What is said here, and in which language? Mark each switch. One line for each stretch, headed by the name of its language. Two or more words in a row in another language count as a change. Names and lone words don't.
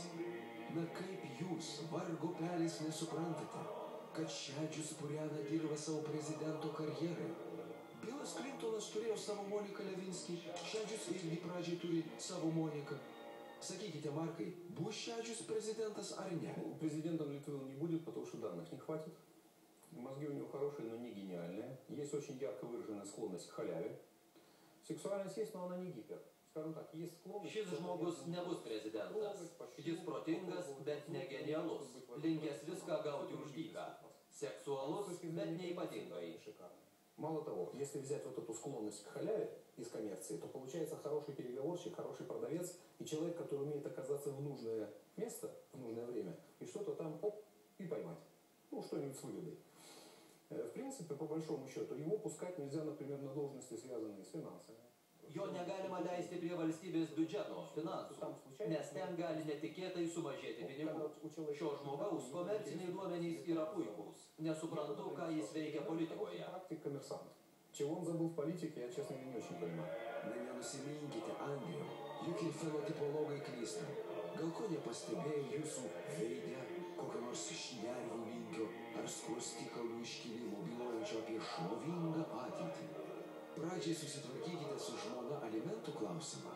Lithuanian: Na kaip jūs, vargo pelis, nesuprantate, kad Šedžius purena dirvą savo prezidento karjerai? Bilas Klintonas turėjo savo Moniką Levinskį, Šedžius irgi pradžiai turi savo Moniką. Sakykite, Маркой, bus Šedžius президентас, а не?
Russian: Президентом Литвы он не будет, потому что данных не хватит. Мозги у него хорошие, но не гениальные. Есть очень ярко выраженная склонность к халяве. Сексуальность есть, но она не гипер. Скажем так, есть склонность...
Lithuanian: Šis žmogus nebus prezidentas. Jis protingas, bet ne genialus. Linkęs viską gauti už dyką. Seksualus, bet neypatingai.
Russian: Мало того, если взять вот эту склонность к халяве из коммерции, то получается хороший переговорщик, хороший продавец и человек, который умеет оказаться в нужное место, в нужное время, и что-то там, оп, и поймать. Ну, что-нибудь с выгодой. В принципе, по большому счету, его пускать нельзя, например, на должности, связанные с финансами.
Lithuanian: Jo negalima leisti prie valstybės biudžeto, finansų, nes ten gali netikėtai sumažėti pinigų. Šio žmogaus komerciniai duomenys yra puikūs. Nesuprantu, ką jis veikia politikoje.
Russian: Чего он забыл в политике, я, честно, не очень понимаю.
Lithuanian: Nenusiminkite, Andriau, juk ir fenotipologai klysta. Gal ko nepastebėjo jūsų veide kokio nors šnervių linkio ar skruostikaulių iškilimo bylojančio apie šlovingą ateitį? Pradžiai susitvarkykite su žmona alimentų klausimą.